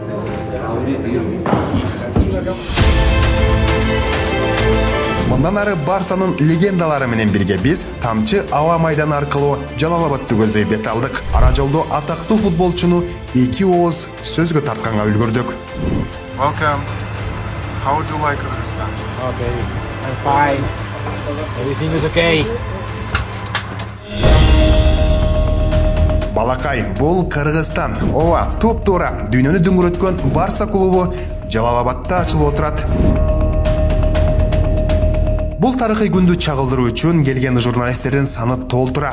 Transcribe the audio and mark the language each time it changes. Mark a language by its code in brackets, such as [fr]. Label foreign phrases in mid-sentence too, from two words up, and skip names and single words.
[ky] Мындан ары Барсанын легендалары менен бирге биз тамчы аба майданы аркылуу Жалал-Абадты көздөй бет алдык. Ара жолдо атактуу футболчуну эки ооз сөзгө тартканга үлгүрдүк. [en] Welcome. How would you like Kyrgyzstan? Okay, I'm fine. Everything is okay. [ky] Балакай, бул Кыргызстан. Ооба, туп-туура дүйнөнү дүңгүрөткөн Барса клубу Жалал-Абадта ачылып отурат. Бул тарыхый күндү чагылдыруу үчүн келген журналисттердин саны толтура.